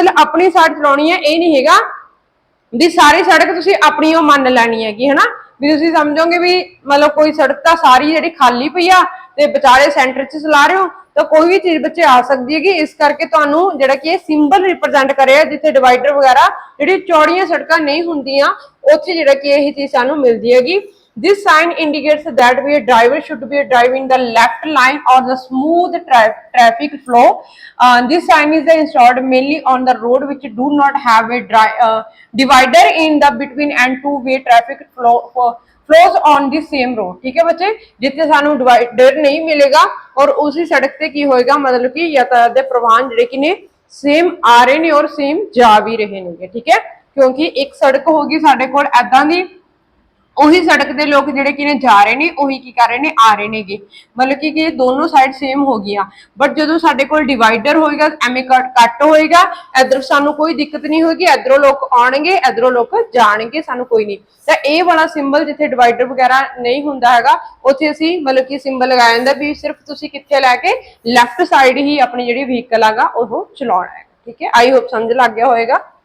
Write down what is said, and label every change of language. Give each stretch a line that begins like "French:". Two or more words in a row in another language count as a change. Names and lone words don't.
Punjabi: ਮਤਲਬ ਆਪਣੀ ਸਾਈਡ ਚਲਾਉਣੀ ਹੈ ਇਹ ਨਹੀਂ ਹੈਗਾ ਵੀ ਸਾਰੀ ਸੜਕ ਤੁਸੀਂ ਆਪਣੀ ਉਹ ਮੰਨ ਲੈਣੀ ਹੈਗੀ ਹਨਾ ਵੀ ਤੁਸੀਂ ਸਮਝੋਗੇ ਵੀ ਮਤਲਬ ਕੋਈ ਸੜਕ ਤਾਂ ਸਾਰੀ ਜਿਹੜੀ ਖਾਲੀ ਪਈ ਆ ਤੇ ਵਿਚਾਲੇ ਸੈਂਟਰ 'ਚ ਚਲਾ ਰਹੇ ਹੋ ਤਾਂ ਕੋਈ ਵੀ ਚੀਜ਼ ਬੱਚੇ ਆ ਸਕਦੀ ਹੈਗੀ ਇਸ ਕਰਕੇ ਤੁਹਾਨੂੰ ਜਿਹੜਾ ਕਿ ਇਹ
English: symbol represent
Punjabi: ਕਰਿਆ ਜਿੱਥੇ ਡਿਵਾਈਡਰ ਵਗੈਰਾ ਜਿਹੜੀ ਚੌੜੀਆਂ ਸੜਕਾਂ ਨਹੀਂ ਹੁੰਦੀਆਂ ਉੱਥੇ ਜਿਹੜਾ ਕਿ ਇਹ ਚੀਜ਼ ਸਾਨੂੰ ਮਿਲਦੀ ਹੈਗੀ
English: This sign indicates that a driver should be driving the left line or the smooth traffic flow. This sign is installed mainly on the road which do not have a divider in the between and two-way traffic flows on the same road.
Punjabi: ਠੀਕ ਹੈ ਬੱਚੇ ਜਿੱਥੇ ਸਾਨੂੰ ਡਿਵਾਈਡਰ ਨਹੀਂ ਮਿਲੇਗਾ ਅਤੇ ਉਸੀ ਸੜਕ ਤੇ ਕੀ ਹੋਏਗਾ ਮਤਲਬ ਕਿ ਯਾਤਾਯਾਤ ਦੇ ਪ੍ਰਵਾਹਨ ਜਿਹੜੇ ਕਿ ਨੇ ਸੇਮ ਆ ਰਹੇ ਨੇ ਅਤੇ ਸੇਮ ਜਾ ਵੀ ਰਹੇ ਨੇ ਠੀਕ ਹੈ ਕਿਉਂਕਿ ਇੱਕ ਸੜਕ ਹੋਗੀ ਸਾਡੇ ਕੋਲ ਐਦਾਂ ਦੀ ਉਹੀ ਸੜਕ ਦੇ ਲੋਕ ਜਿਹੜੇ ਕਿ ਨੇ ਜਾ ਰਹੇ ਨੇ ਉਹੀ ਕੀ ਕਰ ਰਹੇ ਨੇ ਆ ਰਹੇ ਨੇਗੇ ਮਤਲਬ ਕਿ ਦੋਨੋਂ
English: side same
Punjabi: ਹੋ ਗਈਆਂ ਬਟ ਜਦੋਂ ਸਾਡੇ ਕੋਲ ਡਿਵਾਈਡਰ ਹੋਏਗਾ ਐਵੇਂ ਕੱਟ ਹੋਏਗਾ ਇਧਰ ਸਾਨੂੰ ਕੋਈ ਦਿੱਕਤ ਨਹੀਂ ਹੋਏਗੀ ਇਧਰੋਂ ਲੋਕ ਆਉਣਗੇ ਇਧਰੋਂ ਲੋਕ ਜਾਣਗੇ ਸਾਨੂੰ ਕੋਈ ਨਹੀਂ ਤਾਂ ਇਹ ਵਾਲਾ ਸਿੰਬਲ ਜਿੱਥੇ ਡਿਵਾਈਡਰ ਵਗੈਰਾ ਨਹੀਂ ਹੁੰਦਾ ਹੈਗਾ ਉੱਥੇ ਅਸੀਂ ਮਤਲਬ ਕਿ ਸਿੰਬਲ ਲਗਾਇਆ ਜਾਂਦਾ ਵੀ ਸਿਰਫ ਤੁਸੀਂ ਕਿੱਥੇ ਲੈ ਕੇ
English: left side
Punjabi: ਹੀ ਆਪਣੀ ਜਿਹੜੀ ਵਹੀਕਲ ਹੈਗਾ ਉਹ ਚਲਾਉਣਾ ਹੈ ਠੀਕ ਹੈ
English: I hope
Punjabi: ਸਮਝ ਲੱਗ ਗਿਆ ਹੋਏਗਾ